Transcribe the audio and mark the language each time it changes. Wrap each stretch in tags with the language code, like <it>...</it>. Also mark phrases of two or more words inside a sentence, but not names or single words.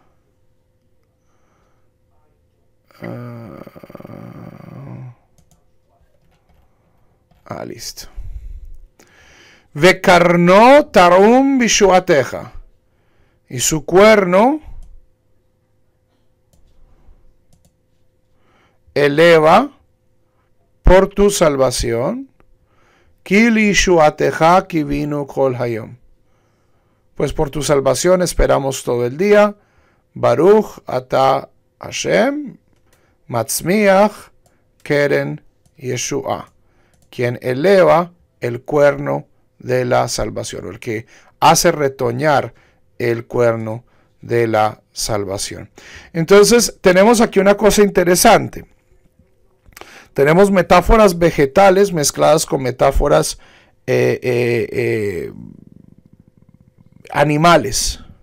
<es>Listo.</es> <he>וקרנו תרום בישועתך,</he> <es>y su cuerno eleva por tu salvación.</es> <he>כי לישועתך קיווינו כל היום.</he> <es>Pues por tu salvación esperamos todo el día.</es> <he>ברוך אתה השם מצמיח קרן ישועה,</he> <es>quien eleva el cuerno de la salvación, o el que hace retoñar el cuerno de la salvación. Entonces tenemos aquí una cosa interesante. Tenemos metáforas vegetales mezcladas con metáforas animales.</es>